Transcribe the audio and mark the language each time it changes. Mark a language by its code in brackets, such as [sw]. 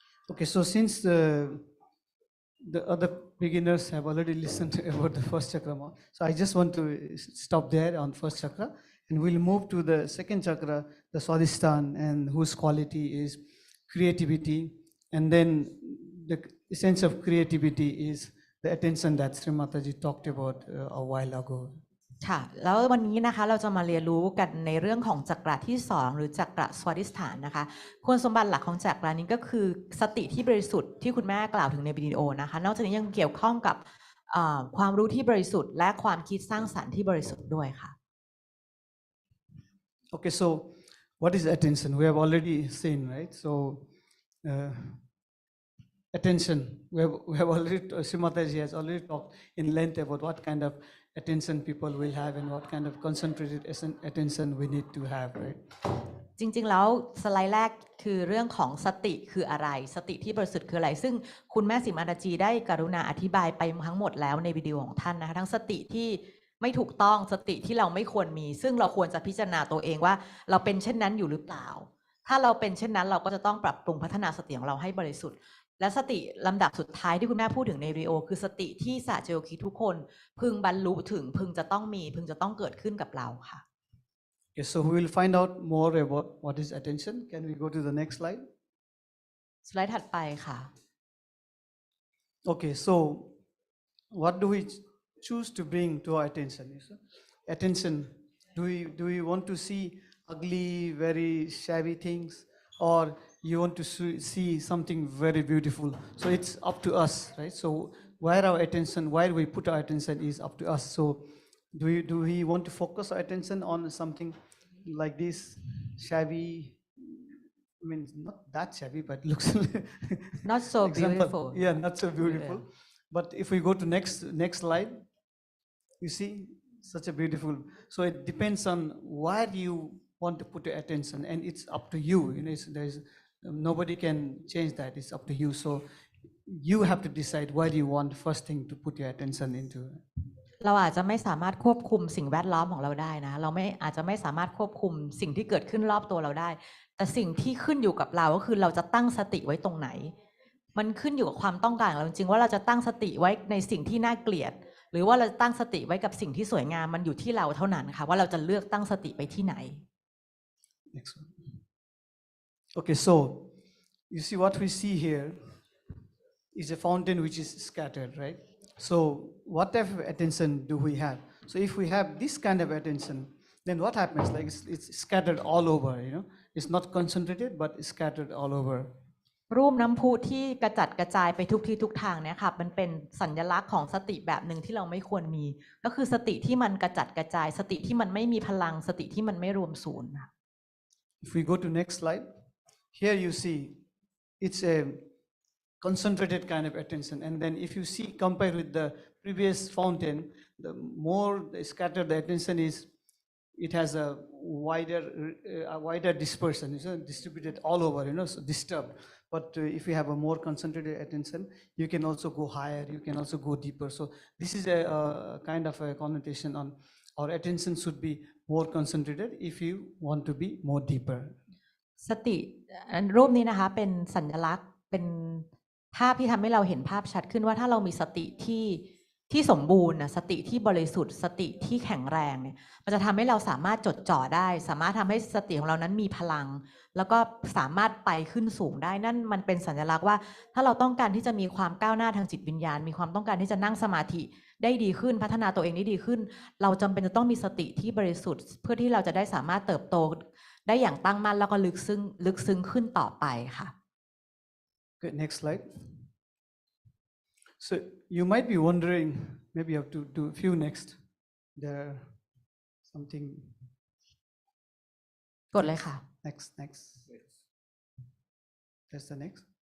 [en] Okay, so since the other beginners have already listened about the first chakra, so I just want to stop there on first chakra, and we'll move to the second chakra, the Swadhisthana, and whose quality is creativity, and then the essence of creativity is the attention that Srimataji talked about a while ago. [th] ค่ะแล้ววันนี้นะคะเราจะมาเรียนรู้กันในเรื่องของจักระที่2หรือจักระสวัสดิสถานนะคะคุณสมบัติหลักของจักระนี้ก็คือสติที่บริสุทธิ์ที่คุณแม่กล่าวถึงในวิดีโอนะคะนอกจากนี้ยังเกี่ยวข้องกับความรู้ที่บริสุทธิ์และความคิดสร้างสรรค์ที่บริสุทธิ์ด้วยค่ะ [en] Okay, so what is attention? We have already seen, right? So attention, we have already, Srimataji has already talked in length about what kind of attention people will have and what kind of concentrated attention we need to have, right? [th] จริงๆแล้วสไลด์แรกคือเรื่องของสติคืออะไรสติที่บริสุทธิ์คืออะไรซึ่งคุณแม่สิมาดาจีได้กรุณาอธิบายไปทั้งหมดแล้วในวิดีโอของท่านนะคะทั้งสติที่ไม่ถูกต้องสติที่เราไม่ควรมีซึ่งเราควรจะพิจารณาตัวเองว่าเราเป็นเช่นนั้นอยู่หรือเปล่าถ้าเราเป็นเช่นนั้นเราก็จะต้องปรับปรุงพัฒนาสติของเราให้บริสุทธิ์และสติลำดับสุดท้ายที่คุณแม่พูดถึงในวิดีโอคือสติที่สหเจโยคีทุกคนพึงบรรลุถึงพึงจะต้องเกิดขึ้นกับเราค่ะ [en] Okay, so we will find out more about what is attention. Can we go to the next slide? [th] สไลด์ถัดไปค่ะ [en] Okay, so what do we choose to bring to our attention? Attention, do we want to see ugly, very shabby things, or you want to see something very beautiful. So it's up to us, right? So where we put our attention is up to us. So do we want to focus our attention on something like this shabby? I mean, not that shabby, but looks not so example. beautiful. Yeah, not so beautiful. Yeah. But if we go to next slide, you see such a beautiful. So it depends on where you want to put your attention, and it's up to you. You know, there's nobody can change that. It's up to you. So you have to decide where you want first thing to put your attention into. [th] เราอาจจะไม่สามารถควบคุมสิ่งแวดล้อมของเราได้นะเราอาจจะไม่สามารถควบคุมสิ่งที่เกิดขึ้นรอบตัวเราได้แต่สิ่งที่ขึ้นอยู่กับเราก็คือเราจะตั้งสติไว้ตรงไหนมันขึ้นอยู่กับความต้องการของเราจริงๆว่าเราจะตั้งสติไว้ในสิ่งที่น่าเกลียดหรือว่าเราจะตั้งสติไว้กับสิ่งที่สวยงามมันอยู่ที่เราเท่านั้นค่ะว่าเราจะเลือกตั้งสติไปที่ไหน [en] Next one. Okay, so you see what we see here is a fountain which is scattered, right? So what type of attention do we have? So if we have this kind of attention, then what happens? Like it's scattered all over, you know. It's not concentrated, but it's scattered all over. [th] รูปน้ำพุที่กระจัดกระจายไปทุกที่ทุกทางเนี่ยค่ะมันเป็นสัญลักษณ์ของสติแบบหนึ่งที่เราไม่ควรมีก็คือสติที่มันกระจัดกระจายสติที่มันไม่มีพลังสติที่มันไม่รวมศูนย์ [en] If we go to next slide, here you see it's a concentrated kind of attention, and then if you see compared with the previous fountain, the more scattered the attention is, it has a wider dispersion. It's distributed all over, you know, so disturbed. But if you have a more concentrated attention, you can also go higher, you can also go deeper. So this is a kind of a connotation on our attention should be more concentrated if you want to be more deeper. [th] สติรูปนี้นะคะเป็นสัญลักษณ์เป็นภาพที่ทำให้เราเห็นภาพชัดขึ้นว่าถ้าเรามีสติที่สมบูรณ์สติที่บริสุทธิ์สติที่แข็งแรงเนี่ยมันจะทำให้เราสามารถจดจ่อได้สามารถทำให้สติของเรานั้นมีพลัง แล้วก็สามารถไปขึ้นสูงได้นั่นมันเป็นสัญลักษณ์ว่าถ้าเราต้องการที่จะมีความก้าวหน้าทางจิตวิญญาณมีความต้องการที่จะนั่งสมาธิได้ดีขึ้นพัฒนาตัวเองได้ดีขึ้นเราจำเป็นจะต้องมีสติที่บริสุทธิ์เพื่อที่เราจะได้สามารถเติบโตได้อย่างตั้งมั่นแล้วก็ลึกซึ้งขึ้นต่อไปค่ะ [en] Good, next slide. So you might be wondering, maybe you have to do a few next. There something. [th] กดเลยค่ะ [en] Next. That's the next.